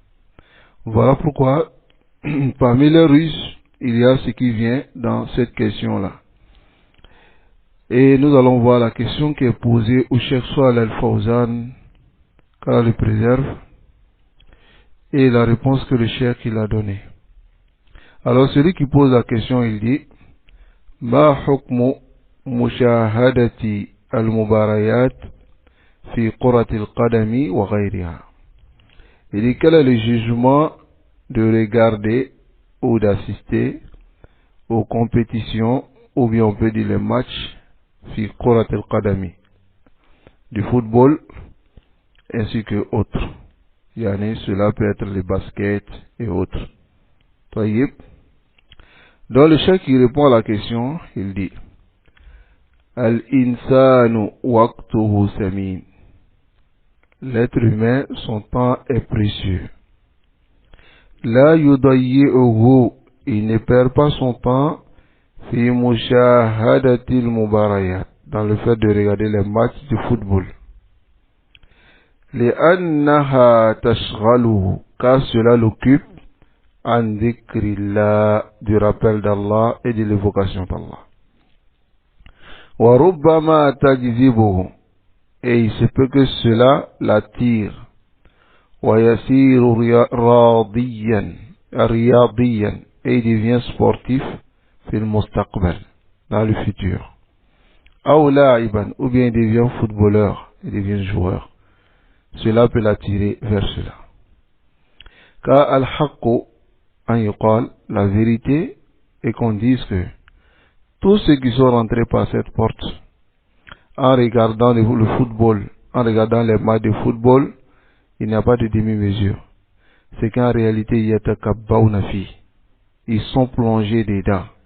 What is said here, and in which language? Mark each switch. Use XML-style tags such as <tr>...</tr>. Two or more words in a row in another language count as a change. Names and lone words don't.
<fr>Voilà pourquoi, parmi les ruses, il y a ce qui vient dans cette question-là. Et nous allons voir la question qui est posée au Cheikh Saleh Al-Fawzan, qu'Allah le préserve, et la réponse que le Cheikh il a donnée. Alors celui qui pose la question, il dit:</fr> <ar>ما حكم مشاهدة المباريات في كرة القدم وغيرها.</ar> <fr>Il dit: quel est le jugement de regarder ou d'assister aux compétitions, ou bien on peut dire les matchs</fr> <ar>في كرة القدم,</ar> <fr>du football ainsi que autres. Cela peut être le basket et autres. Taïb. Donc le cheikh qui répond à la question, il dit:</fr> <ar>الإنسان وقته ثمين.</ar> <fr>L'être humain, son temps est précieux.</fr> <ar>لا يضيعه,</ar> <fr>il ne perd pas son temps</fr> <ar>في مشاهدة المباريات,</ar> <fr>dans le fait de regarder les matchs de football.</fr> <ar>لأنها تشغله,</ar> <fr>car cela l'occupe</fr> <ar>عن ذكر الله,</ar> <fr>du rappel d'Allah et de l'évocation d'Allah.</fr> <ar>وَرُبَّمَا تَجْذِبُهُ,</ar> <fr>et il se peut que cela l'attire.</fr> <ar>وَيَسِيرُ رِيَاضِيًّا,</ar> <fr>et il devient sportif</fr> <ar>في المستقبل,</ar> <fr>dans le futur.</fr> <ar>أو لاعبا,</ar> <fr>ou bien il devient footballeur, il devient joueur. Cela peut l'attirer vers cela. Car</fr> <ar>الحق أن يقال,</ar> <fr>la vérité est qu'on dise que tous ceux qui sont rentrés par cette porte en regardant le football, en regardant les matchs de football, il n'y a pas de demi-mesure. C'est qu'en réalité,</fr> <ar>يتكبون في,</ar> <fr>ils sont plongés dedans.</fr>